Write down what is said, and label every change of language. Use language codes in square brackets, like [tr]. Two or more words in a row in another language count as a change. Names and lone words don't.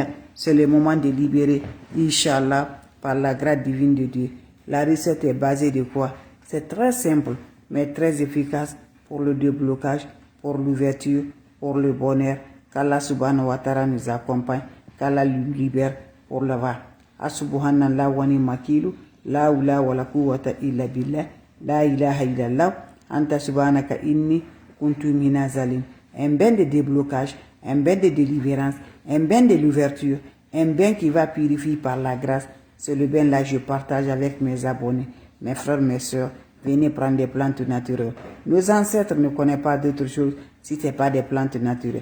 [fr] C'est le moment de libérer. [ar] إن شاء الله, [fr] par la grâce divine de Dieu. La recette est basée de quoi? C'est très simple, mais très efficace pour le déblocage, pour l'ouverture, pour le bonheur. Qu'Allah [ar] سبحانه وتعالى [fr] nous accompagne, qu'Allah nous libère pour le va. Asubhanallah wa ni makilu, [ar] لا حول ولا قوة إلا بالله، لا إله إلا الله، أنت سبحانك إني كنت من الظالمين. [fr] Un bain de déblocage, un bain de délivrance, un bain de l'ouverture, un bain qui va purifier par la grâce. C'est le bain là que je partage avec mes abonnés. Mes frères, mes soeurs, venez prendre des plantes naturelles. Nos ancêtres ne connaissent pas d'autre chose si ce n'est pas des plantes naturelles.